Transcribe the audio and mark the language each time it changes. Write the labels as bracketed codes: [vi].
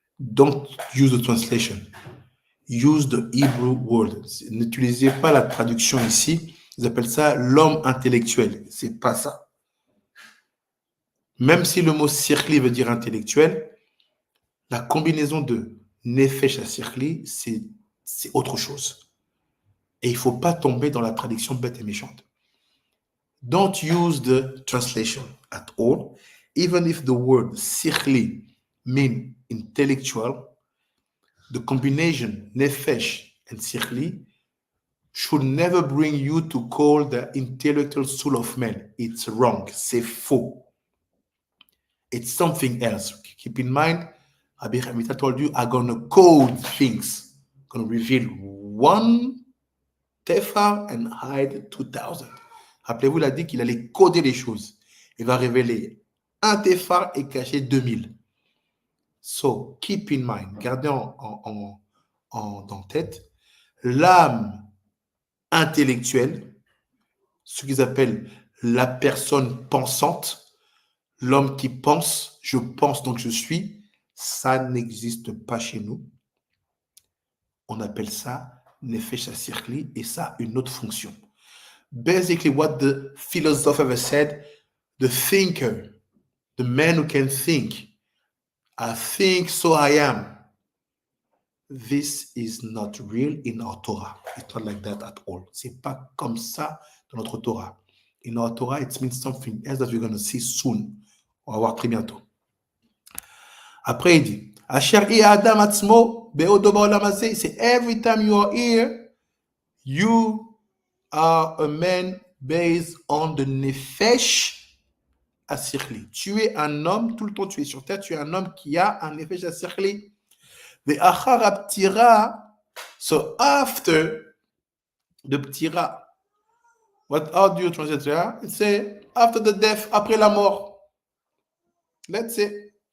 [en] don't use the translation. Use the Hebrew word. [fr] N'utilisez pas la traduction ici. Ils appellent ça l'homme intellectuel. C'est pas ça. Même si le mot sirkli veut dire intellectuel, la combinaison de nefesh à sirkli, c'est autre chose. Et il ne faut pas tomber dans la traduction bête et méchante. [en] Don't use the translation at all, even if the word sirkli means intellectual. The combination nefesh and sirkli should never bring you to call the intellectual soul of man. It's wrong. [fr] C'est faux. [en] It's something else. Keep in mind, HaMidor told you, I'm going to code things. I'm going to reveal one tefar and hide 2000. [fr] Rappelez-vous, il a dit qu'il allait coder les choses. Il va révéler un tefar et cacher 2000. [en] So, keep in mind, [fr] gardez en tête, l'âme intellectuelle, ce qu'ils appellent la personne pensante, l'homme qui pense, je pense donc je suis, ça n'existe pas chez nous. On appelle ça nefesh sirkli et ça a une autre fonction. [en] Basically, what the philosopher said, the thinker, the man who can think, I think so I am. This is not real in our Torah. It's not like that at all. [fr] C'est pas comme ça dans notre Torah. [en] In our Torah, it means something else that we're going to see soon. [fr] On va voir très bientôt. Après, il dit, [he] Asher i Adam atzmo be'odo ba'olam hazeh. [en] C'est every time you are here, you are a man based on the nefesh asirkli. [fr] Tu es un homme, tout le temps tu es sur terre, tu es un homme qui a un nefesh asirkli. [he] Ve'achar ha'ptira, [en] so after the ptira, how do you translate that? It says after the death, [fr] après la mort. [en] Let's say.